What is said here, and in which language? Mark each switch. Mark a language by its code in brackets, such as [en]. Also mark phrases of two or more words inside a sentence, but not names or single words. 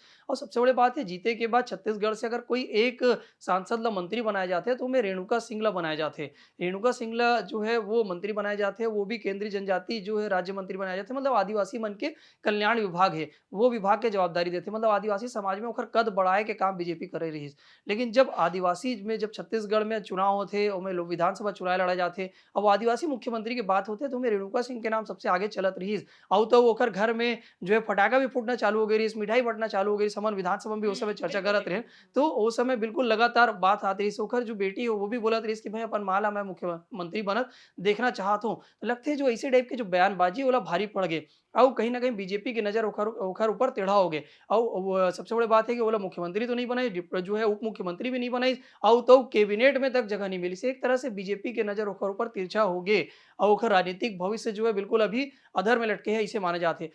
[hne] और सबसे बड़ी बात है, जीते के बाद छत्तीसगढ़ से अगर कोई एक सांसद ला मंत्री बनाए जाते हैं, तो उनमें रेणुका सिंह ला बनाए जाते हैं। रेणुका सिंह ला जो है वो मंत्री बनाए जाते हैं, वो भी केंद्रीय जनजाति जो है राज्य मंत्री बनाए जाते हैं। मतलब आदिवासी मन के कल्याण विभाग है, वो विभाग के जवाबदारी देते हैं। मतलब आदिवासी समाज में ओकर कद बढ़ाए के काम बीजेपी करे रही। लेकिन जब आदिवासी में जब छत्तीसगढ़ में चुनाव होते, ओमे लोग विधानसभा चुनाव लड़ाए जाते, अब आदिवासी मुख्यमंत्री की बात होते, तो ओमे रेणुका सिंह के नाम सबसे आगे चलत रहीस। और तो ओकर घर में जो है फटाका भी फूटना चालू हो गई रहीस, मिठाई बँटना चालू हो गई। हमन विधानसभा में भी उस समय चर्चा बिल्कुल करत रहे। तो उस समय बिल्कुल लगातार बात आत रहीस। ओकर जो बेटी है, वो भी बोलत रहीस कि भाई अपन माँ ला मैं मुख्यमंत्री बनत देखना चाहत हूँ। लगथे जो ऐसे टाइप के जो बयानबाजी ओला भारी पड़ गे। और कहीं न कहीं बीजेपी की नज़र ओकर ओकर ऊपर टेढ़ा हो गे। और वो सबसे बड़ी बात है कि ओला मुख्यमंत्री तो नहीं बनाई, जो है उप मुख्यमंत्री भी नहीं बनाई, और तो कैबिनेट में तक जगह नहीं मिली। से एक तरह से बीजेपी के नज़र ओकर ऊपर तिरछा हो गे और ओकर राजनीतिक भविष्य जो है बिल्कुल अभी अधर में लटके है, ऐसे माने जाते।